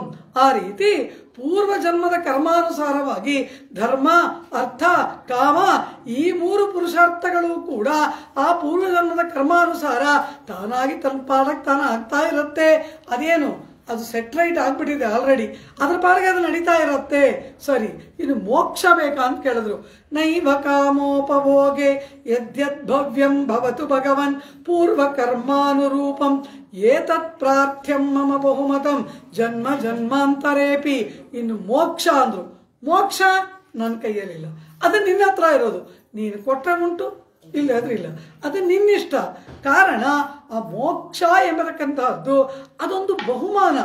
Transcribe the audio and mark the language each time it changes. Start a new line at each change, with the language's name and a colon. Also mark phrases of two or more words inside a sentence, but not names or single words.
Kannada: ಆ ರೀತಿ ಪೂರ್ವ ಜನ್ಮದ ಕರ್ಮಾನುಸಾರವಾಗಿ ಧರ್ಮ ಅರ್ಥ ಕಾಮ ಈ 3 ಪುರುಷಾರ್ಥಗಳು ಕೂಡ ಆ ಪೂರ್ವ ಜನ್ಮದ ಕರ್ಮಾನುಸಾರ ತಾನಾಗಿ ತನ್ನ ಪಾಡಕ್ಕೆ ತಾನು ಆಗ್ತಾ ಇರುತ್ತೆ. ಅದೇನು, ಅದು ಸೆಟ್ರೈಟ್ ಆಗ್ಬಿಟ್ಟಿದೆ ಆಲ್ರೆಡಿ, ಅದ್ರ ಪಾಡಿಗೆ ಅದು ನಡೀತಾ ಇರುತ್ತೆ. ಸರಿ, ಇನ್ನು ಮೋಕ್ಷ ಬೇಕಾ ಅಂತ ಕೇಳಿದ್ರು.
Sanskrit: ನೈವ ಕಾಮೋಪಭೋಗೆ ಯದ್ಯದ್ಭವ್ಯಂ ಭವತು ಭಗವನ್ ಪೂರ್ವ ಕರ್ಮಾನುರೂಪಂ ಏತತ್ ಪ್ರಾರ್ಥ್ಯಂ ಮಮ ಬಹುಮತಂ ಜನ್ಮ ಜನ್ಮಾಂತರೇಪಿ.
Kannada: ಇನ್ನು ಮೋಕ್ಷ ಅಂದ್ರು. ಮೋಕ್ಷ ನನ್ನ ಕೈಯಲ್ಲಿಲ್ಲ, ಅದು ನಿನ್ನ ಹತ್ರ ಇರೋದು. ನೀನು ಕೊಟ್ಟರೆ ಉಂಟು, ಇಲ್ಲಾದ್ರೂ ಇಲ್ಲ, ಅದು ನಿನ್ನಿಷ್ಟ. ಕಾರಣ ಆ ಮೋಕ್ಷ ಎಂಬತಕ್ಕಂತಹದ್ದು ಅದೊಂದು ಬಹುಮಾನ.